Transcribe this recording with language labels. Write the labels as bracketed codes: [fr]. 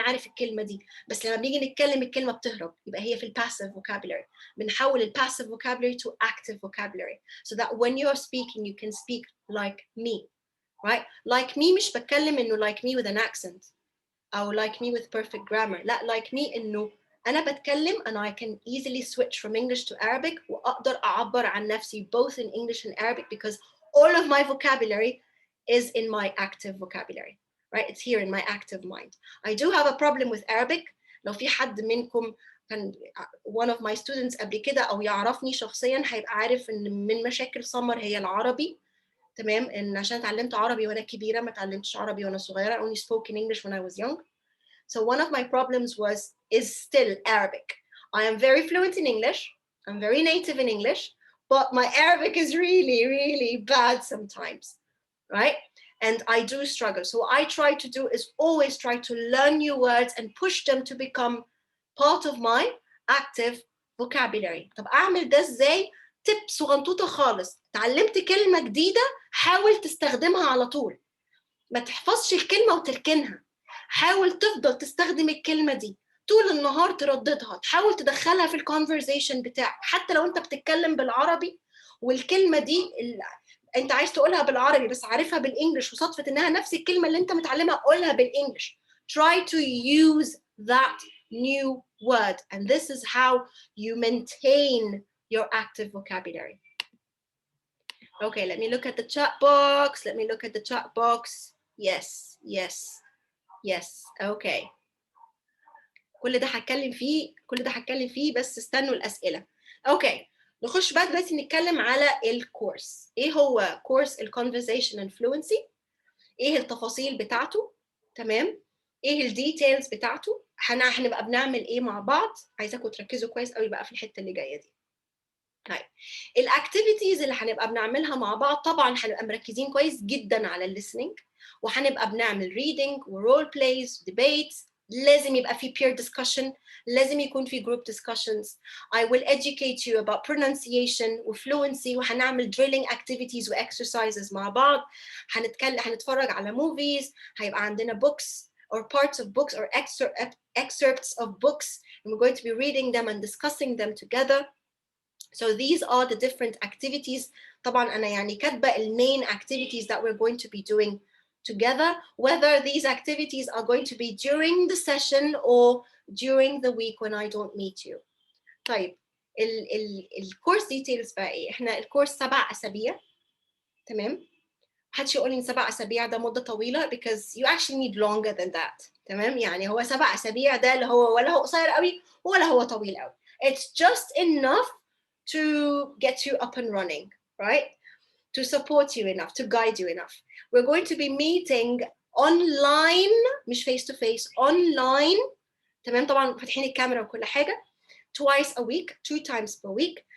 [ar] انا عارف الكلمه دي، بس لما بنيجي نتكلم الكلمه بتهرب. يبقى هي في الباسيف vocabulary. بنحول الباسيف [en] vocabulary to active vocabulary so that when you are speaking you can speak like me, right? Like me [ar] مش بتكلم انه [en] like me with an accent. أو like me with perfect grammar. لا like me إنه أنا بتكلم and I can easily switch from English to Arabic [ar] وأقدر أعبر عن نفسي [en] both in English and Arabic because all of my vocabulary is in my active vocabulary, right? It's here in my active mind. I do have a problem with Arabic. [ar] لو في حد منكم كان [en] one of my students [ar] قبل كده أو يعرفني شخصيا هيبقى عارف إن من مشاكل سمر هي العربي. تمام، إن عشان اتعلمت عربي وأنا كبيرة ما اتعلمتش عربي وأنا صغيرة. [en] I only spoke in English when I was young. So one of my problems is still Arabic. I am very fluent in English. I'm very native in English, but my Arabic is really, really bad sometimes, right? And I do struggle. So what I try to do is always try to learn new words and push them to become part of my active vocabulary. [ar] طب أعمل ده إزاي؟ تip صغنطوطة خالص. تعلمت كلمة جديدة حاول تستخدمها على طول. ما تحفظش الكلمة وتركنها. حاول تفضل تستخدم الكلمة دي طول النهار، ترددها، تحاول تدخلها في الكونفرزيشن بتاعك. حتى لو انت بتتكلم بالعربي والكلمة دي انت عايز تقولها بالعربي بس عارفها بالانجلش وصدفة انها نفس الكلمة اللي انت متعلمها، قولها بالانجلش. [en] Try to use that new word and this is how you maintain your active vocabulary. Okay, let me look at the chat box. Let me look at the chat box. Yes, yes, yes. Okay. [ar] كل ده هتكلم فيه بس استنوا الأسئلة. [en] Okay. [ar] نخش بقى دلوقتي نتكلم على الكورس. ايه هو كورس الكونفرزيشن فلوينسي؟ ايه التفاصيل بتاعته؟ تمام؟ ايه الديتيلز بتاعته؟ هنبقى بنعمل ايه مع بعض؟ عايزاكم تركزوا كويس قوي بقى في الحتة اللي جاية دي. طيب الاكتيفيتيز اللي هنبقى بنعملها مع بعض طبعا هنبقى مركزين كويس جدا على الليسننج، وهنبقى بنعمل reading ورول بلايز debates. لازم يبقى في peer discussion، لازم يكون في group discussions. [en] I will educate you about pronunciation وfluency، [ar] وهنعمل [en] drilling activities وexercises [ar] مع بعض. هنتفرج على [en] movies، [ar] هيبقى عندنا [en] books or parts of books or excerpts of books and we're going to be reading them and discussing them together. So these are the different activities. [ar] طبعا أنا يعني كاتبة [en] main activities that we're going to be doing together, whether these activities are going to be during the session or during the week when I don't meet you. [ar] طيب الكورس details بقى إيه؟ إحنا الكورس 7 أسابيع. تمام؟ محدش يقول لي 7 أسابيع ده مدة طويلة [en] because you actually need longer than that. [ar] تمام؟ يعني هو 7 أسابيع ده اللي هو ولا هو قصير قوي ولا هو طويل قوي. [en] It's just enough to get you up and running, right? To support you enough, to guide you enough. We're going to be meeting online, [ar] مش [en] face to face, online. [ar] تمام، طبعا فاتحين الكاميرا وكل حاجة. [en] Twice a week, 2 times per week.